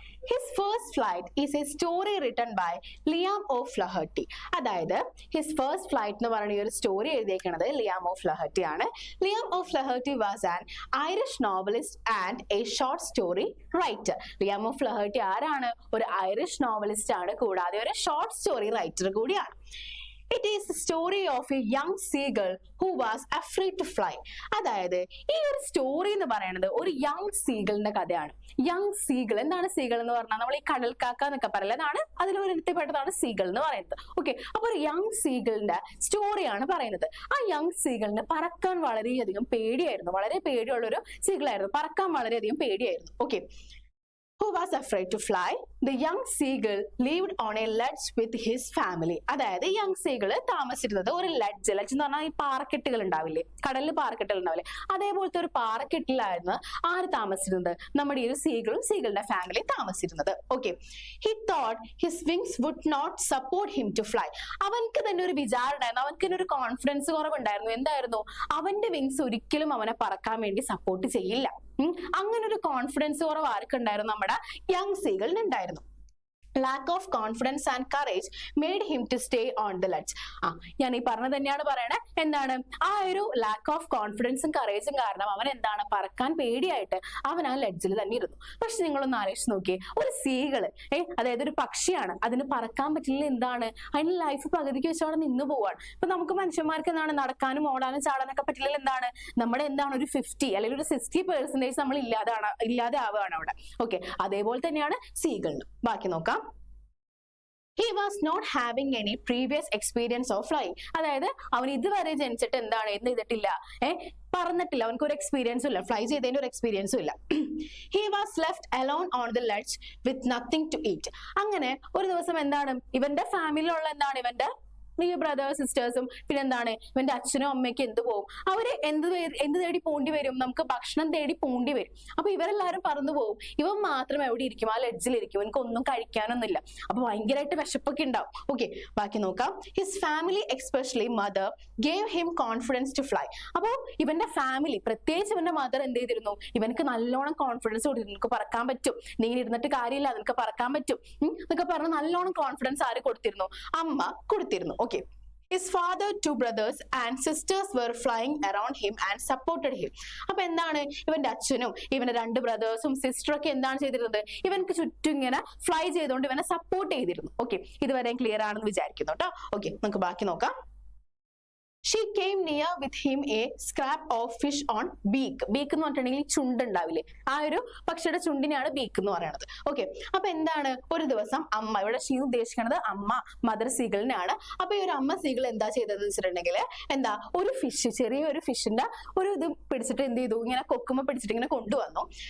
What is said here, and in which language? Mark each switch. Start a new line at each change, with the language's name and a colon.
English: His first flight is a story written by Liam of Laherty.
Malayalam: അതായത് his first flight എന്ന് പറയുന്ന ഈ ഒരു സ്റ്റോറി എഴുതിയേക്കുന്നത് ലിയാം ഓഫ് ലഹർട്ടി ആണ്.
English: Liam O'Flaherty was an Irish novelist and a short story writer.
Malayalam: Liam of ലഹർട്ടി ആരാണ്? ഒരു Irish novelist ആണ്, കൂടാതെ ഒരു ഷോർട്ട് സ്റ്റോറി റൈറ്റർ കൂടിയാണ്.
English: It is the story of a young seagull who was afraid to fly.
Malayalam: അതായത് ഈ ഒരു story എന്ന് പറയുന്നത് ഒരു യങ് സീഗിളിന്റെ കഥയാണ്. യങ് സീഗിൾ, എന്താണ് സീഗിൾ എന്ന് പറഞ്ഞാൽ? നമ്മൾ ഈ കടൽക്കാക്ക എന്നൊക്കെ പറയില്ല, അതാണ് അതിലൊരു ഇനത്തിൽപ്പെട്ടതാണ് സീഗിൾ എന്ന് പറയുന്നത്. ഓക്കെ, അപ്പൊ ഒരു യങ് സീഗിളിന്റെ സ്റ്റോറിയാണ് പറയുന്നത്. ആ യങ് സീഗിളിന് പറക്കാൻ വളരെയധികം പേടിയായിരുന്നു. വളരെ പേടിയുള്ള ഒരു സീഗിളായിരുന്നു. പറക്കാൻ വളരെയധികം പേടിയായിരുന്നു.
English: Okay, who was afraid to fly. The young seagull lived on a ledge with his family.
Malayalam: അതായത് യങ് സീഗിൾ താമസിച്ചിരുന്നത് ഒരു ലെഡ്ജ്. ലെഡ്ജ് എന്ന് പറഞ്ഞാൽ ഈ പാറക്കെട്ടുകൾ ഉണ്ടാവില്ലേ, കടലിൽ പാറക്കെട്ടുകൾ ഉണ്ടാവില്ലേ, അതേപോലത്തെ ഒരു പാറക്കെട്ടിലായിരുന്നു ആര് താമസിച്ചിരുന്നത്? നമ്മുടെ ഈ ഒരു സീഗിളും സീഗിളിന്റെ ഫാമിലി താമസിച്ചിരുന്നത്.
English: Okay, he thought his wings would not support him to fly.
Malayalam: അവൻക്ക് തന്നെ ഒരു വിചാരം ഉണ്ടായിരുന്നു, അവൻക്ക് തന്നെ ഒരു കോൺഫിഡൻസ് കുറവുണ്ടായിരുന്നു. എന്തായിരുന്നു? അവന്റെ വിങ്സ് ഒരിക്കലും അവനെ പറക്കാൻ വേണ്ടി സപ്പോർട്ട് ചെയ്യില്ല. അങ്ങനെ ഒരു കോൺഫിഡൻസ് കുറവ് ആർക്കുണ്ടായിരുന്നു? നമ്മുടെ യങ് സീഗിളിന് ഉണ്ടായിരുന്നു.
English: Lack of confidence and courage made him to stay on the ledge.
Malayalam: ഞാൻ ഈ പറഞ്ഞത് തന്നെയാണ് പറയണേ. എന്താണ്? ആ ഒരു ലാക്ക് ഓഫ് കോൺഫിഡൻസും കറേജും കാരണം അവൻ എന്താണ്? പറക്കാൻ പേടിയായിട്ട് അവൻ ആ ലെഡ്ജിൽ തന്നെ ഇരുന്നു. പക്ഷെ നിങ്ങളൊന്ന് ആലോചിച്ച് നോക്കിയേ, ഒരു സീകള് അതായത് ഒരു പക്ഷിയാണ്, അതിന് പറക്കാൻ പറ്റില്ല. എന്താണ്? അതിന് ലൈഫ് പകുതിക്ക് വെച്ച് അവിടെ നിന്ന് പോവാണ്. ഇപ്പൊ നമുക്ക് മനുഷ്യന്മാർക്ക് എന്താണ്? നടക്കാനും ഓടാനും ചാടാനൊക്കെ പറ്റില്ല. എന്താണ്? നമ്മുടെ എന്താണ് ഒരു 50 അല്ലെങ്കിൽ ഒരു 60% നമ്മൾ ഇല്ലാതെ ആവുകയാണ് അവിടെ. ഓക്കെ, അതേപോലെ തന്നെയാണ് സീകളിന്. ബാക്കി നോക്കാം.
English: He was not having any previous experience of flying.
Malayalam: അതായത് അവൻ ഇതുവരെ ജനിച്ചിട്ട് എന്താണ്? എന്ത് ചെയ്തിട്ടില്ല? പറന്നിട്ടില്ല. അവനക്ക് ഒരു എക്സ്പീരിയൻസും ഇല്ല, ഫ്ലൈ ചെയ്തതിന്റെ ഒരു എക്സ്പീരിയൻസും ഇല്ല.
English: He was left alone on the ledge with nothing to eat.
Malayalam: അങ്ങനെ ഒരു ദിവസം എന്താണ്? ഇവന്റെ ഫാമിലിയിലുള്ള എന്താണ്? ഇവന്റെ ബ്രദേഴ്സ് സിസ്റ്റേഴ്സും പിന്നെ എന്താണ് ഇവന്റെ അച്ഛനും അമ്മയ്ക്കും എന്ത് പോകും? അവര് എന്ത് തേടി പോണ്ടി വരും? നമുക്ക് ഭക്ഷണം തേടി പോണ്ടി വരും. അപ്പൊ ഇവരെല്ലാരും പറന്നു പോകും. ഇവൻ മാത്രം എവിടെ ഇരിക്കും? ആ ലെഡ്ജിലിരിക്കും. എനിക്ക് ഒന്നും കഴിക്കാനൊന്നുമില്ല. അപ്പൊ ഭയങ്കരമായിട്ട് വിശപ്പൊക്കെ ഉണ്ടാവും. ഓക്കെ, ബാക്കി നോക്കാം.
English: His family especially mother gave him confidence to fly.
Malayalam: അപ്പൊ ഇവന്റെ ഫാമിലി, പ്രത്യേകിച്ച് ഇവന്റെ മദർ എന്ത് ചെയ്തിരുന്നു? ഇവനക്ക് നല്ലോണം കോൺഫിഡൻസ് കൊടുത്തിരുന്നു. നിനക്ക് പറക്കാൻ പറ്റും, നീ ഇരുന്നിട്ട് കാര്യമില്ല, നിനക്ക് പറക്കാൻ പറ്റും എന്നൊക്കെ പറഞ്ഞ് നല്ലോണം കോൺഫിഡൻസ് ആര് കൊടുത്തിരുന്നു? അമ്മ കൊടുത്തിരുന്നു. Okay.
English: His father, 2 brothers and sisters were flying around him and supported him.
Malayalam: അപ്പൊ എന്താണ്? ഇവന്റെ അച്ഛനും ഇവന്റെ 2 ബ്രദേഴ്സും സിസ്റ്ററും ഒക്കെ എന്താണ് ചെയ്തിരുന്നത്? ഇവനക്ക് ചുറ്റും ഇങ്ങനെ ഫ്ലൈ ചെയ്തുകൊണ്ട് ഇവനെ സപ്പോർട്ട് ചെയ്തിരുന്നു. ഓക്കെ, ഇതുവരെ ക്ലിയർ ആണെന്ന് വിചാരിക്കുന്നു കേട്ടോ. ഓക്കെ, നമുക്ക് ബാക്കി നോക്കാം.
English: She came near with him a scrap of fish on beak.
Malayalam: Beak എന്ന് പറഞ്ഞിട്ടുണ്ടെങ്കിൽ ചുണ്ടുണ്ടാവില്ലേ, ആ ഒരു പക്ഷിയുടെ ചുണ്ടിനെയാണ് ബീക്ക് എന്ന് പറയുന്നത്. ഓക്കെ, അപ്പൊ എന്താണ്, ഒരു ദിവസം അമ്മ, ഇവിടെ ഷീ ഉദ്ദേശിക്കുന്നത് അമ്മ, മദർ സീഗിളിനാണ്. അപ്പൊ ഈ ഒരു അമ്മ സീഗിൾ എന്താ ചെയ്തതെന്ന് വെച്ചിട്ടുണ്ടെങ്കിൽ, എന്താ, ഒരു ഫിഷ്, ചെറിയൊരു ഫിഷിന്റെ ഒരു ഇത് പിടിച്ചിട്ട് എന്ത് ചെയ്തു, ഇങ്ങനെ കൊക്കുമ്പോ പിടിച്ചിട്ട് ഇങ്ങനെ കൊണ്ടുവന്നു.